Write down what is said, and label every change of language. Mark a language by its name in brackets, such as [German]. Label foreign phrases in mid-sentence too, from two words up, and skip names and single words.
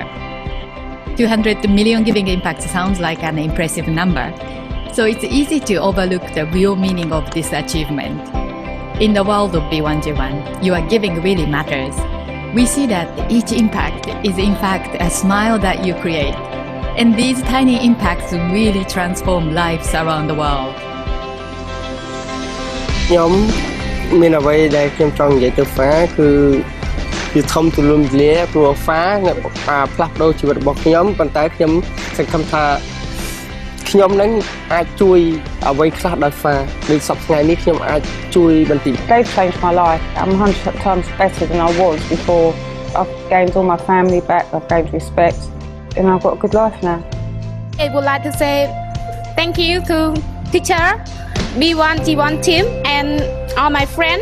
[English] 200 million giving impacts sounds like an impressive number, so it's easy to overlook the real meaning of this achievement. In the world of B1G1, your giving really matters. We see that each impact is in fact a smile that you create, and these tiny impacts really transform lives around the world. [Khmer] ខ្ញុំមានអ្វីដែលខ្ញុំចង់និយាយទៅហ្វាគឺធំទូលំទូលាយព្រោះហ្វាផ្លាស់ប្ដូរជីវិតរបស់ខ្ញុំប៉ុន្តែខ្ញុំសង្ឃឹមថាខ្ញុំនឹងអាចជួយអ្វីខ្លះដោយហ្វាដូចសប្តាហ៍នេះខ្ញុំអាចជួយបន្តិច [English] They've changed my life. I'm 100 times better than I was before. I've gained all my family back, I've gained respect, and I've got a good life now. I would like to say thank you to teacher, B1G1 team, and all my friends.